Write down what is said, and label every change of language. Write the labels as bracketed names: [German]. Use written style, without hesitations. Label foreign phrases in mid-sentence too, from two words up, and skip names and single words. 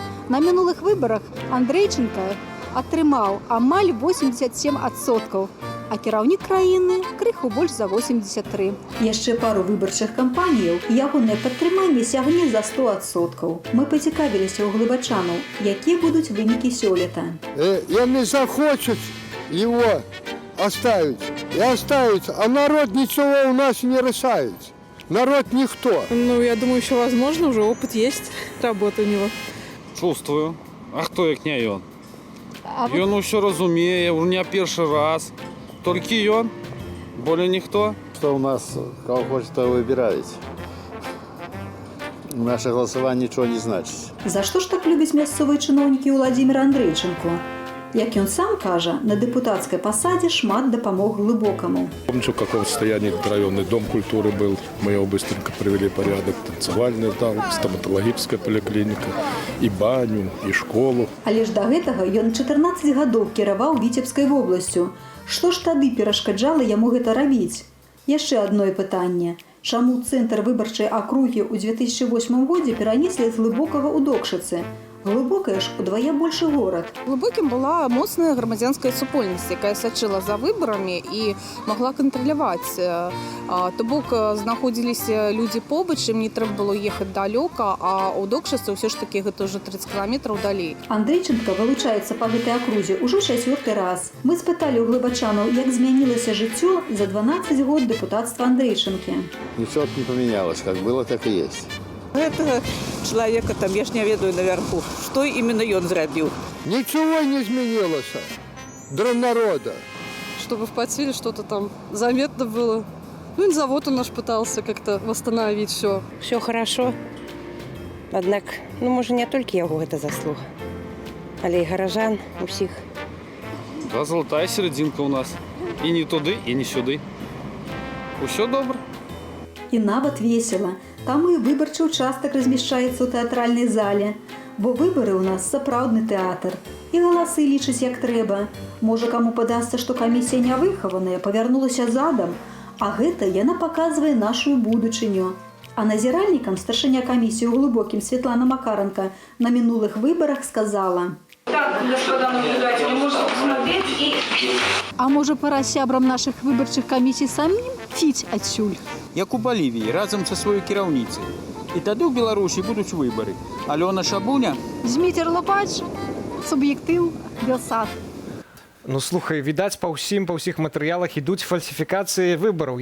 [Belarusian] На мінулых выбарах Андрейченка атрымаў амаль 87%, а кіраўнік краіны крыху больш за 83. Яшчэ пару выбарчых кампаніяў і ягонае падтрыманне сягне за 100%. Мы пацікавіліся ў глыбачанаў, якія будуць вынікі сёлета. Яны захочуць [Russian] его оставить и оставить, а народ ничего у нас не решает. Народ никто. Ну, я думаю, еще возможно, уже опыт есть, работа у него. Чувствую. [Belarusian] А хто як не ён? Ён усё разумее, [Russian] у меня [Belarusian] першы раз. Толькі ён, более ніхто. [Russian] Что у нас, кого хочет, то выбираете. Наше голосование ничего не значит. [Belarusian] За што ж так любяць мясцовыя чыноўнікі Уладзіміра Андрейченко? Як ён сам кажа, на депутатской посаде шмат допомог глубокому. [Russian] Помню, в каком состоянии районный дом культуры был. Мы его быстренько привели в порядок. Танцевальный зал, стоматологическая поликлиника, и баню, и школу. [Belarusian] Але ж до гэтага ён 14 гадоў кіраваў Віцебскай вобласцю. Што ж тады перашкаджала яму гэта рабіць? Яшчэ адно пытанне. Чаму цэнтр выбарчай акругі ў 2008 годзе перанеслі з Глыбокага ў Докшыцы? Глыбокая ж удвая больше горад. Глыбокім была моцная грамадзянская супольнасць, якая сачыла за выбарамі і могла кантраляваць. То бок знаходзіліся людзі побач, ім не трэба было ехаць далёка, а ў Докшыцы ўсё ж такі гэта ўжо 30 кіламетраў далей. Андрейченка вылучаецца па гэтай акрузе ўжо 4-й раз. Мы спыталі ў глыбачанаў, як змянілася жыццё за 12 год дэпутацтва Андрейченкі. [Russian] Ничего не поменялось, как было, так и есть. Этого человека там, я ж не ведаю наверху, что именно он зрабіў. Ничего не изменилось для народа. Чтобы в Подсвиле что-то там заметно было. Ну и завод он наш пытался как-то восстановить все. Все хорошо. [Belarusian] Аднак, ну, можа, не толькі яго гэта заслуга, але і гаражан усіх. [Russian] Да, золотая серединка у нас. [Belarusian] І не туды, і не сюды. Усё добра. І нават весела. Там і выбарчы участак размяшчаецца ў тэатральнай зале. Бо выбары ў нас сапраўдны тэатр. І галасы лічыць як трэба. Можа, каму падасца, што камісія нявыхаваная, павярнулася задам, а гэта яна паказвае нашу будучыню. А назіральнікам старшыня камісіі ў глыбокім Светлана Макаренко на мінулых выбарах сказала: [Russian] Так, господа наблюдатели, можно посмотреть и... [Belarusian] а можа, пара сябрам нашых выбарчых камісій самім фіць адсюль? Як у Балівіі, разам са сваёй кіраўніцай. І тады ў Беларусі будуць выбары. Алёна Шабуня, Зміцер Лопач, суб'ектыў, Белсад. Ну слухай, відаць па ўсіх матэрыялах ідуць фальсіфікацыі выбараў.